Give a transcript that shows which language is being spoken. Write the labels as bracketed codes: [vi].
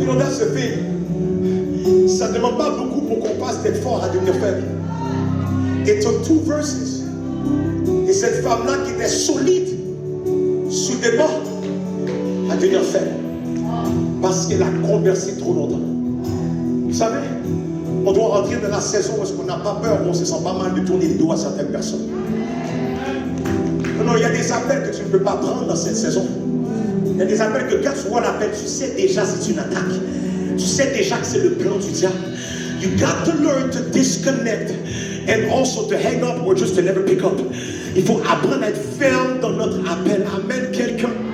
[en] You know, that's the thing. [fr] Ça ne demande pas beaucoup pour qu'on passe d'être fort à devenir faible. [en] It took 2 verses. [fr] Et cette femme-là qui était solide, soudainement, a devenir faible. Parce qu'elle a conversé trop longtemps. Vous savez, on doit rentrer dans la saison où on n'a pas peur, où on se sent pas mal de tourner le dos à certaines personnes. Non, il y a des appels que tu ne peux pas prendre dans cette saison. Il y a des appels que quand tu vois l'appel, tu sais déjà si c'est une attaque. Tu sais déjà que c'est le plan du diable. [en] You got to learn to disconnect and also to hang up or just to never pick up. [fr] Il faut apprendre à être ferme dans notre appel. Amen, quelqu'un.